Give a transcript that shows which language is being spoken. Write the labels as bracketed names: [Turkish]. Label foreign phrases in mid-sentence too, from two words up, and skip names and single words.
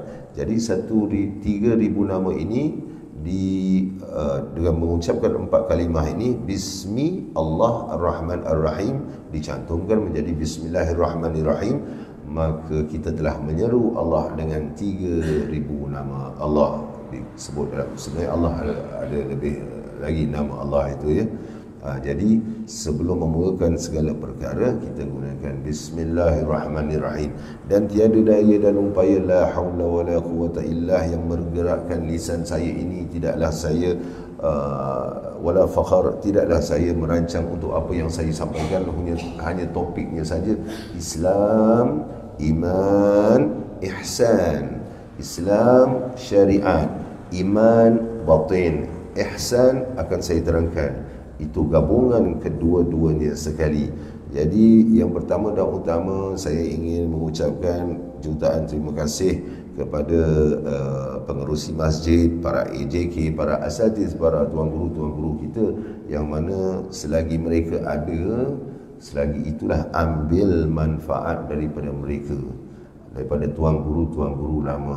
[Malay] Jadi 3,000 nama ini dengan mengucapkan 4 kalimah ini, [Arabic] بسم الله الرحمن الرحيم, [Malay] dicantumkan menjadi Bismillahirrahmanirrahim, maka kita telah menyeru Allah dengan 3,000 nama Allah disebut dalam. Sebenarnya Allah ada lebih lagi nama Allah itu ya. Jadi sebelum memulakan segala perkara, kita gunakan Bismillahirrahmanirrahim. Dan tiada daya dan upaya, [Arabic] لا حول ولا قوة إلا, [Malay] yang bergerakkan lisan saya ini tidaklah saya [Arabic] ولا فخر, [Malay] tidaklah saya merancang untuk apa yang saya sampaikan, hanya topiknya saja. Islam, iman, ihsan. Islam, syariat. Iman, batin. Ihsan akan saya terangkan. Itu gabungan kedua-duanya sekali. Jadi yang pertama dan utama, saya ingin mengucapkan jutaan terima kasih kepada pengerusi masjid, para AJK, para asatiz, para tuan guru kita, yang mana selagi mereka ada, selagi itulah ambil manfaat daripada mereka, daripada tuan guru lama.